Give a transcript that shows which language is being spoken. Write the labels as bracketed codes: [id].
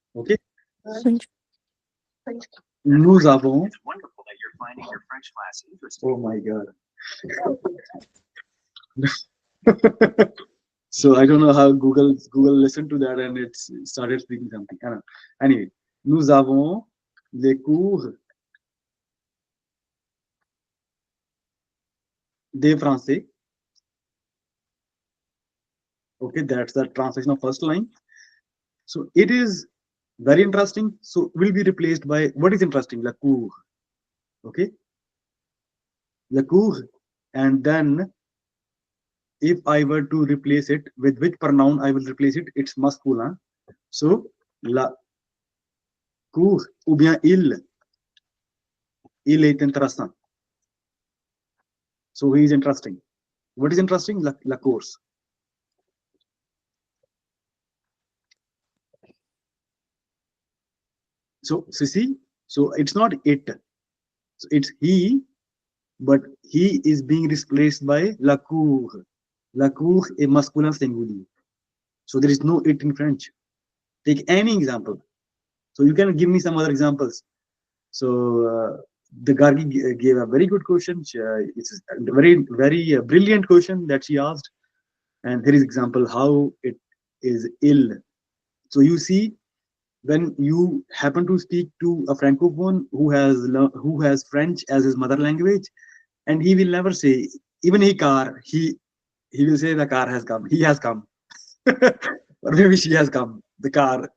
[en] Okay, French. [fr] Nous avons. [en] Oh my god. So I don't know how Google listened to that and it started speaking something. I don't know. [fr] Anyway, nous avons les cours de français. [en] Okay, that's the translation of first line. So it is very interesting. So will be replaced by what is interesting? La cour. Okay, la cour, and then if I were to replace it with which pronoun I will replace it, it's masculin. [fr] So la cour ou bien il est intéressant. [en] So he is interesting. What is interesting? La course. So see, so it's not it. So it's he, but he is being replaced by la cour. [fr] La cour est masculin singulier. [en] So there is no it in French. Take any example. So you can give me some other examples. So the Gargi gave a very good question. It's a very brilliant question that she asked. And here is example how it is ill. So you see, when you happen to speak to a francophone who has French as his mother language, and he will never say even he car he will say the car has come, he has come, or maybe she has come, the car.